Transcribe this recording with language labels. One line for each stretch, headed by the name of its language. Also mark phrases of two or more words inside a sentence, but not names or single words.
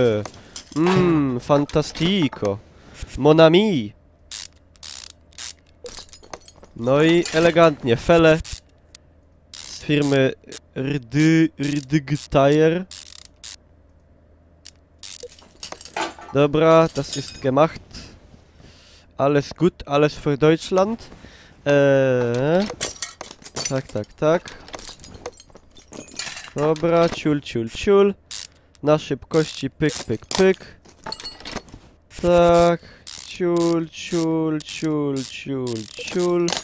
French: Fantastico. Mon ami.
Polish: No i elegantnie. Fele z firmy Rdygtajer. Dobra,
German: das ist gemacht. Alles gut, alles für Deutschland.
Polish: Tak, tak, tak. Dobra, ciul, ciul, ciul. Na szybkości pyk, pyk, pyk. Tak. Ciul, ciul, ciul, ciul, ciul.